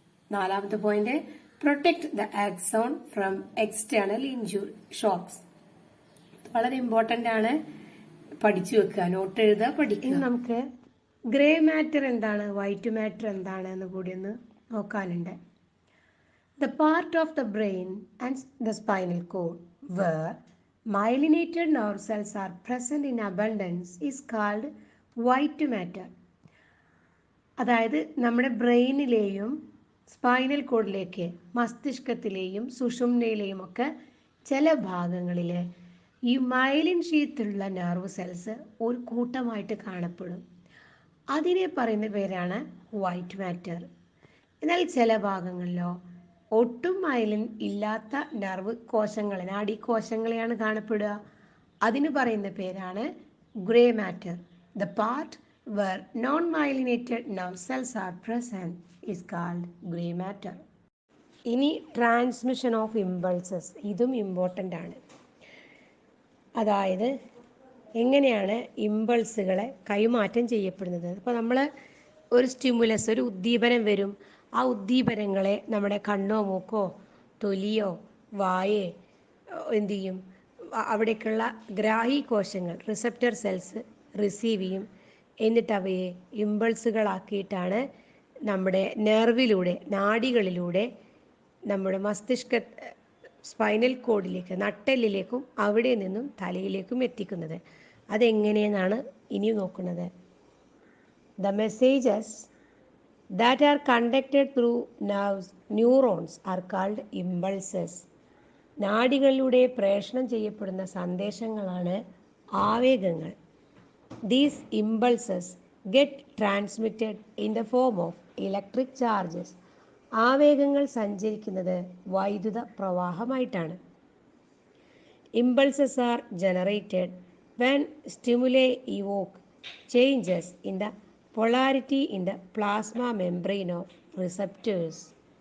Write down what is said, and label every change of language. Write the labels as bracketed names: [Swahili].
[English] 4ാമത്തെ point, protect the axon from external shocks. [Malayalam] വളരെ important ആണ്, പഠിച്ചു വെക്കുക, നോട്ട് എഴുതുക, പഠിക്കുക. നമുക്ക് ഗ്രേ മാറ്റർ എന്താണ്, വൈറ്റ് മാറ്റർ എന്താണ് എന്ന് കൂടി ഒന്ന് നോക്കാനുണ്ട്. [English] The part of the brain and the spinal cord where myelinated nerve cells are present in abundance is called white matter. [Malayalam] അതായത് നമ്മുടെ ബ്രെയിനിലെയും സ്പൈനൽ കോഡിലേക്ക് മസ്തിഷ്കത്തിലെയും സുഷുമ്നയിലെയും ഒക്കെ ചില ഭാഗങ്ങളിൽ ഈ മൈലിൻ ഷീത്തുള്ള നെർവ് സെൽസ് ഒരു കൂട്ടമായിട്ട് കാണപ്പെടും. അതിനെ പറയുന്ന പേരാണ് വൈറ്റ് മാറ്റർ. എന്നാൽ ചില ഭാഗങ്ങളിലോ ഒട്ടും മൈലിൻ ഇല്ലാത്ത നെർവ് കോശങ്ങളെ നാഡീകോശങ്ങളെയാണ് കാണപ്പെടുക. അതിന് പറയുന്ന പേരാണ് grey matter. [English] The part where non-myelinated nerve cells are present is called gray matter. [Malayalam] ഇനി [English] transmission of impulses, [Malayalam] ഇതും ഇമ്പോർട്ടൻ്റ് ആണ്. അതായത് എങ്ങനെയാണ് ഇമ്പൾസുകളെ കൈമാറ്റം ചെയ്യപ്പെടുന്നത്. അപ്പോൾ നമ്മൾ ഒരു സ്റ്റിമുലസ്, ഒരു ഉദ്ദീപനം വരും. ആ ഉദ്ദീപനങ്ങളെ നമ്മുടെ കണ്ണോ മൂക്കോ തൊലിയോ വായേ എന്തു ചെയ്യും, അവിടേക്കുള്ള ഗ്രാഹി കോശങ്ങൾ റിസപ്റ്റർ സെൽസ് റിസീവ് ചെയ്യും. എന്നിട്ട് അവയെ ഇമ്പൾസുകളാക്കിയിട്ടാണ് നമ്മുടെ നെർവിലൂടെ, നാഡികളിലൂടെ നമ്മുടെ മസ്തിഷ്ക സ്പൈനൽ കോഡിലേക്ക്, നട്ടെല്ലിലേക്കും അവിടെ നിന്നും തലയിലേക്കും എത്തിക്കുന്നത്. അതെങ്ങനെയെന്നാണ് ഇനി നോക്കുന്നത്. [English] The messages that are conducted through neurons are called impulses. [Malayalam] നാഡികളിലൂടെ പ്രേഷണം ചെയ്യപ്പെടുന്ന സന്ദേശങ്ങളാണ് ആവേഗങ്ങൾ. [English] These impulses get transmitted in the form of electric charges. [Malayalam] ആവേഗങ്ങൾ സഞ്ചരിക്കുന്നത് വൈദ്യുത പ്രവാഹമായിട്ടാണ്. [English] Impulses are generated when stimuli evoke changes in the polarity in the plasma membrane of receptors.